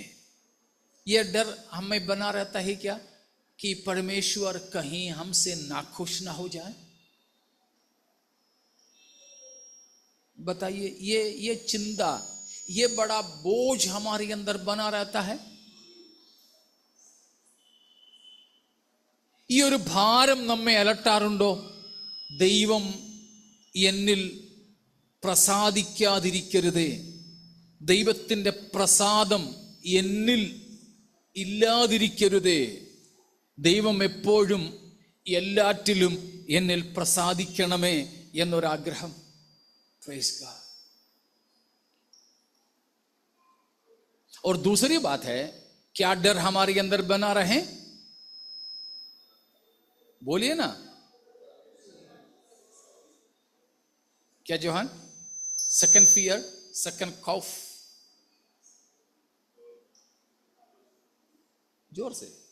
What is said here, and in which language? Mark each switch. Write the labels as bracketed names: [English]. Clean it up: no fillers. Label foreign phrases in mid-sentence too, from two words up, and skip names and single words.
[Hindi] यह डर हमें बना रहता है क्या कि परमेश्वर कहीं हमसे नाखुश ना हो जाए? बताइए, ये चिंता, ये बड़ा बोझ हमारे अंदर बना रहता है। [Malayalam] ഈ ഒരു ഭാരം നമ്മെ അലട്ടാറുണ്ടോ? ദൈവം എന്നിൽ പ്രസാദിക്കാതിരിക്കരുതേ, ദൈവത്തിൻ്റെ പ്രസാദം എന്നിൽ ഇല്ലാതിരിക്കരുതേ, ദൈവം എപ്പോഴും എല്ലാറ്റിലും എന്നിൽ പ്രസാദിക്കണമേ എന്നൊരാഗ്രഹം। [English] Praise God। [Hindi] और दूसरी बात है, क्या डर हमारे अंदर बना रहे? बोलिए ना, क्या जोहन? [English] second fear, [Hindi] सेकंड खौफ, जोर से।